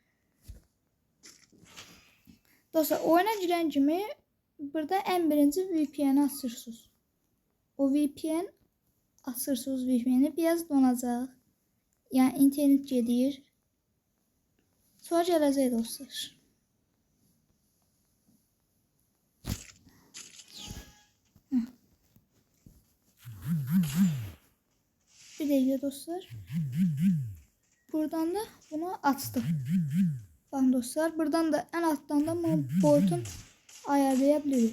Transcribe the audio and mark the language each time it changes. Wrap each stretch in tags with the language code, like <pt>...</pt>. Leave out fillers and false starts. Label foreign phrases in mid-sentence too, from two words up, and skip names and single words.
<az>Dostlar, oyuna girən kimi burada</az> <tr>en birinci</tr> <az>VPN'i açırsınız. O VPN açırsınız, VPN'i biraz donacaq. Yani internet gedir. Sonra gələcək dostlar.</az> <tr>Bir dakika dostlar. Buradan da bunu açtık. Bakın dostlar, buradan da en alttan da portun ayarlayabiliriz.</tr>